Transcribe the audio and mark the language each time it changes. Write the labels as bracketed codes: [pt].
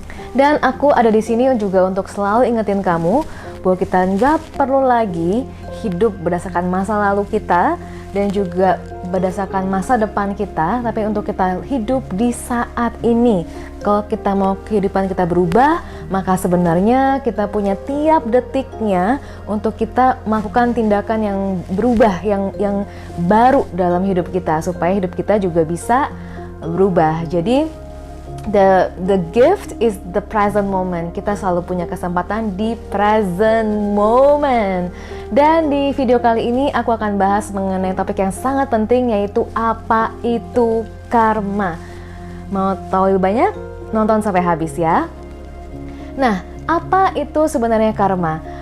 [id] Dan aku ada di sini juga untuk selalu ingetin kamu bahwa kita nggak perlu lagi hidup berdasarkan masa lalu kita dan juga berdasarkan masa depan kita, tapi untuk kita hidup di saat ini. Kalau kita mau kehidupan kita berubah, maka sebenarnya kita punya tiap detiknya untuk kita melakukan tindakan yang berubah, yang baru dalam hidup kita, supaya hidup kita juga bisa berubah. [en] Jadi The gift is the present moment. [id] Kita selalu punya kesempatan di present moment. Dan di video kali ini aku akan bahas mengenai topik yang sangat penting, yaitu apa itu karma. Mau tahu lebih banyak? Nonton sampai habis ya. Nah, apa itu sebenarnya karma?